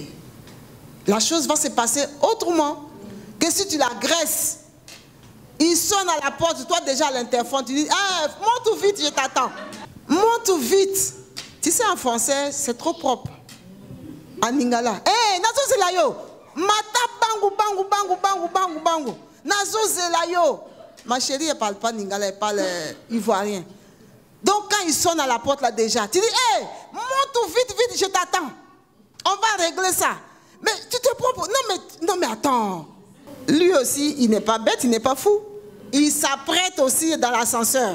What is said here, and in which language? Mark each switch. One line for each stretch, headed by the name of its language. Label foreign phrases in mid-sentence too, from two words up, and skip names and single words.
French: La chose va se passer autrement que si tu l'agresses. Il sonne à la porte, toi déjà à l'interphone, tu dis, ah, monte vite, je t'attends. Monte vite. Tu sais, en français, c'est trop propre. En lingala.
Lingala: Eh, nazo zelayo. Mata bangu, bangu, bangu, bangu, bangu, bangu. Nazo zelayo.
French: Ma chérie, elle ne parle pas lingala, elle parle ivoirien. Donc, quand il sonne à la porte là déjà, tu dis, hé, monte vite, vite, je t'attends. On va régler ça. Mais tu te prends pour... Non, mais attends. Lui aussi, il n'est pas bête, il n'est pas fou. Il s'apprête aussi dans l'ascenseur.